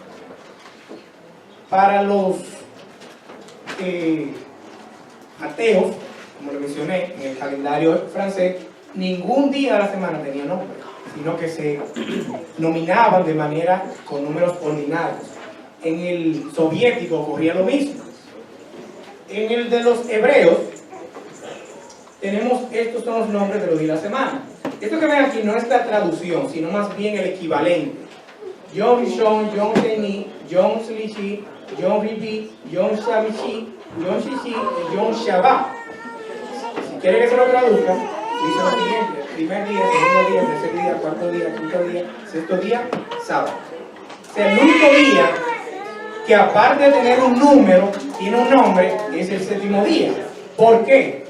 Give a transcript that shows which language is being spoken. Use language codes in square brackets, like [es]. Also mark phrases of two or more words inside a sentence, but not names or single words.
[es] Para los ateos, como lo mencioné en el calendario francés, ningún día de la semana tenía nombre, sino que se nominaban de manera con números ordinarios. En el soviético ocurría lo mismo. En el de los hebreos, tenemos, estos son los nombres de los días de la semana. Esto que ven aquí no es la traducción, sino más bien el equivalente. [he] יום ראשון, יום שני, יום שלישי, יום רביעי, יום חמישי, יום שישי y יום שבת. [es] Si quiere que se lo traduzca, dice lo siguiente: primer día, segundo día, tercer día, cuarto día, quinto día, sexto día, sábado. O sea, el único día que aparte de tener un número, tiene un nombre, es el séptimo día. ¿Por qué?